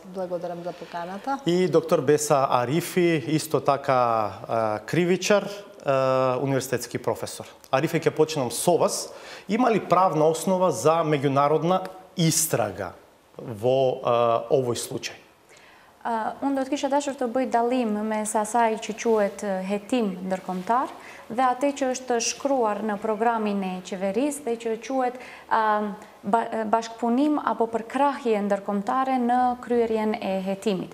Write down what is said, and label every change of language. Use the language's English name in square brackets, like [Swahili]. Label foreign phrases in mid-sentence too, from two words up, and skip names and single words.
[Macedonian] Благодарам за поканата. И доктор Беса Арифи, исто така кривичар, универзитетски професор. Арифи, ќе почнам со вас. Има ли правна основа за меѓународна истрага во овој случај? [Albanian] Unë do të kisha dashur të bëj dallim me sa asaj që quhet hetim ndërkombëtar dhe atë që është shkruar në programin e qeverisë dhe që quhet bashkëpunim apo përkrahje ndërkombëtare në kryerjen e hetimit.